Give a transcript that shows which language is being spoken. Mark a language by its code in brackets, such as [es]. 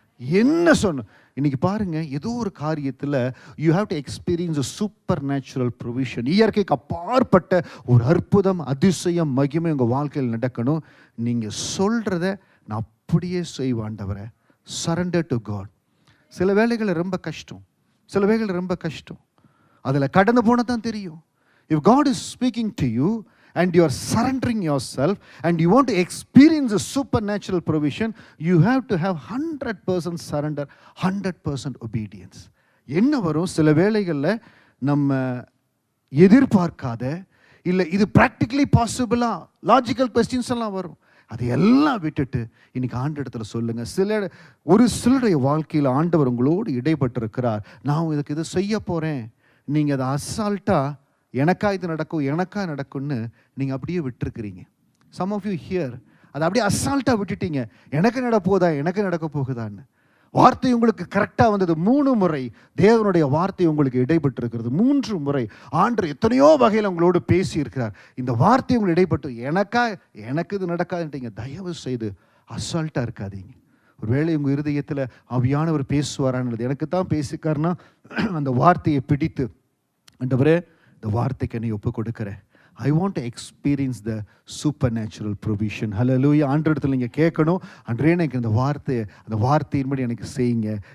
[ta] என்ன சொன்ன இன்னைக்கு பாருங்க, ஏதோ ஒரு காரியத்தில் [en] You have to experience a supernatural provision. [ta] இயற்கைக்கு அப்பாற்பட்ட ஒரு அற்புதம், அதிசயம், மகிமை உங்கள் வாழ்க்கையில் நடக்கணும். நீங்கள் சொல்கிறத நான் அப்படியே செய்வாண்டவரை. [en] Surrender to God. [ta] சில வேளைகளில் ரொம்ப கஷ்டம், சில வேளைகளில் ரொம்ப கஷ்டம். அதில் கடந்து போனால் தான் தெரியும். [en] If God is speaking to you and you are surrendering yourself and you want to experience a supernatural provision, you have to have 100% surrender, 100% obedience. [ta] என்ன வரும் சில வேளைகளில் நம்ம எதிர்பார்க்காத, இல்லை இது ப்ராக்டிக்கலி பாசிபிளா, லாஜிக்கல் கொஸ்டின்ஸ் எல்லாம் வரும். அதையெல்லாம் விட்டுட்டு இன்னைக்கு ஆண்டவரிடத்தில் சொல்லுங்க. ஒரு சிலருடைய வாழ்க்கையில் ஆண்டவர் உங்களோடு இடைப்பட்டிருக்கிறார். நான் இதுக்கு இதை செய்ய போகிறேன். நீங்கள் அதை அசால்ட்டாக எனக்கா இது நடக்கும், எனக்கா நடக்கும்னு நீங்கள் அப்படியே விட்டுருக்கிறீங்க. [en] some of you here [ta] அதை அப்படியே அசால்ட்டாக விட்டுட்டீங்க. எனக்கு நடப்போதா, எனக்கு நடக்க போகுதான்னு. வார்த்தை உங்களுக்கு கரெக்டாக வந்தது. 3 முறை தேவனுடைய வார்த்தை உங்களுக்கு இடைப்பட்டிருக்கிறது. 3 முறை ஆண்டவர் எத்தனையோ வகையில் உங்களோடு பேசி இருக்கிறார். இந்த வார்த்தை உங்களுக்கு இடைப்பட்டு எனக்கு இது நடக்காதுன்றீங்க. தயவு செய்து அசால்ட்டாக இருக்காதீங்க. ஒருவேளை உங்கள் இருதயத்தில் ஆவியானவர் பேசுவாரான்றது, எனக்கு தான் பேசிக்காருன்னா அந்த வார்த்தையை பிடித்து, ஆண்டவரே இந்த வார்த்தைக்கு என்னை ஒப்பு கொடுக்கிறேன். [en] I want to experience the supernatural provision. Hallelujah. [ta] ஆண்டவரிடத்தில் நீங்கள் கேட்கணும், அன்றே எனக்கு அந்த வார்த்தையின்படி எனக்கு செய்யுங்க.